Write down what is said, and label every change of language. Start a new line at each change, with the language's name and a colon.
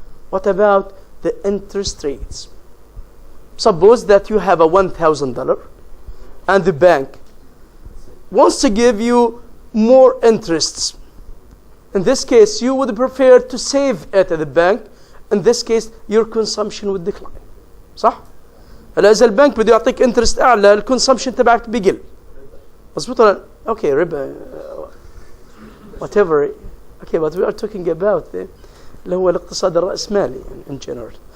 English: What about the interest rates? Suppose that you have a $1,000 and the bank wants to give you more interests. In this case, you would prefer to save it at the bank. In this case, your consumption would decline.
Arabic: صح؟ هلا إذا البنك بده يعطيك interest أعلى, الconsumption تبعك بيقل. مظبوط ولا؟
English: Okay, ربا, whatever. Okay, but we are talking about
Arabic: اللي هو الاقتصاد الرأسمالي
English: in general.